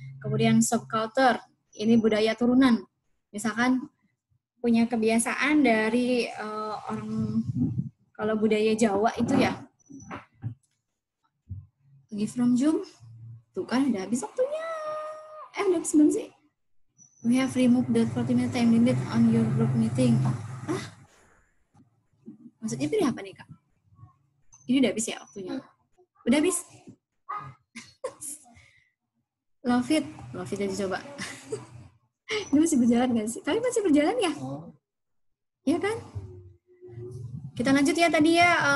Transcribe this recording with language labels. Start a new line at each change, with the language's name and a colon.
Indonesian: Kemudian subculture, ini budaya turunan. Misalkan punya kebiasaan dari orang, kalau budaya Jawa itu ya, lagi from Zoom, tuh kan udah habis waktunya. Udah habis belum sih?
English: We have removed the 40-minute time limit on your group meeting.
Indonesian: Maksudnya pilih apa nih, Kak? Ini udah habis ya waktunya? Udah habis? Love it aja coba. Ini masih berjalan nggak sih? Tapi masih berjalan ya? Ya kan? Kita lanjut ya tadi ya.